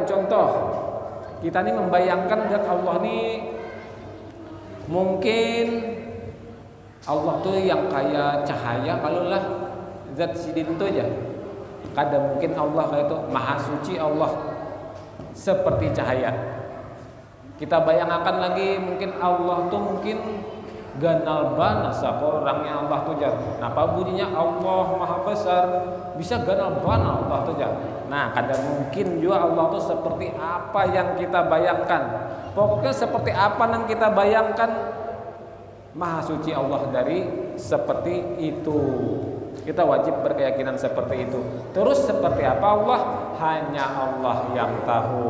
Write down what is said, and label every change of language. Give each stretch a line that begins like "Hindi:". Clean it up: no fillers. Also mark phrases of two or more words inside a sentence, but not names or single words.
Indonesian: Contoh, kita ini membayangkan zat Allah ini mungkin Allah tuh yang kayak cahaya.
Banjar: Kalau lah zat sidin itu aja, kada mungkin Allah kayak itu.
Indonesian: Maha suci Allah seperti cahaya.
Banjar: Kita bayangkan lagi mungkin Allah tuh mungkin ganal banas orangnya Allah tuh jar. Napa bunyinya Allah maha besar bisa ganal banas Allah tuh jar.
Indonesian: Nah, kada mungkin juga Allah tuh seperti apa yang kita bayangkan. Pokoknya seperti apa yang kita bayangkan, maha suci Allah dari seperti itu. Kita wajib berkeyakinan seperti itu. Terus seperti apa Allah? Hanya Allah yang tahu.